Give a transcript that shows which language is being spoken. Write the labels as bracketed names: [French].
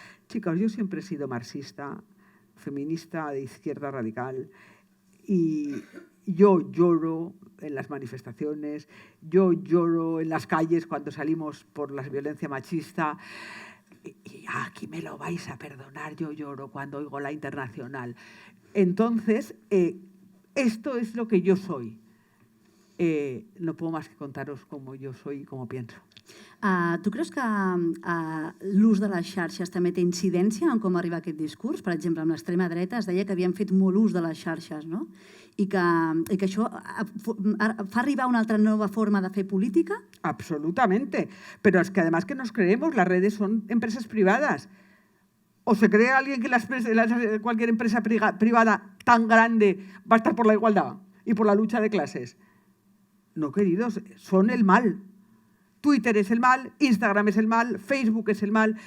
[Spanish] Chicos, yo siempre he sido marxista, feminista de izquierda radical, y yo lloro en las manifestaciones, yo lloro en las calles cuando salimos por la violencia machista. Y aquí me lo vais a perdonar, yo lloro cuando oigo la Internacional. Entonces, esto es lo que yo soy. No puedo más que contaros cómo yo soy y cómo pienso. [Catalan] Tu creus que l'ús de les xarxes també té incidència en com arriba aquest discurs? Per exemple, amb l'extrema dreta es deia que havien fet molt ús de les xarxes, no? I que això fa arribar una altra nova forma de fer política? [Spanish] Absolutamente. Pero es que además que nos creemos, las redes son empresas privadas. ¿O se cree alguien que cualquier empresa privada tan grande va a estar por la igualdad y por la lucha de clases? No, queridos, son el mal. Twitter es el mal, Instagram es el mal, Facebook es el mal.